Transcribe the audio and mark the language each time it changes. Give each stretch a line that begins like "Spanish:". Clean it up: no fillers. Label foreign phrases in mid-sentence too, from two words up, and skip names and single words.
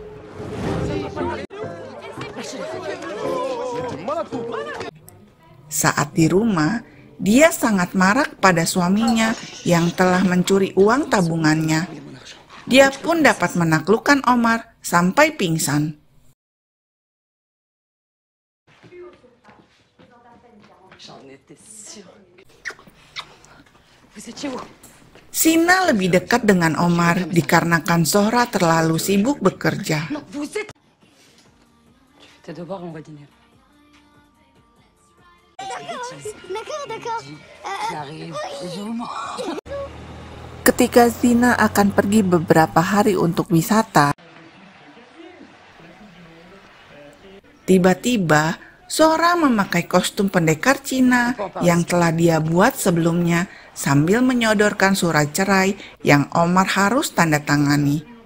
Indonesian: Saat di rumah, dia sangat marah pada suaminya yang telah mencuri uang tabungannya. Dia pun dapat menaklukkan Omar sampai pingsan.
French: J'en étais sûre. Vous étiez où?
Indonesian: Sina lebih dekat dengan Omar dikarenakan Zohra terlalu sibuk bekerja.
French: Non, vous êtes... Tes devoirs, on va dîner. D'accord. J'arrive. Je...
Indonesian: Ketika Zina akan pergi beberapa hari untuk wisata, tiba-tiba Zohra memakai kostum pendekar Cina yang telah dia buat sebelumnya sambil menyodorkan surat cerai yang Omar harus tanda tangani.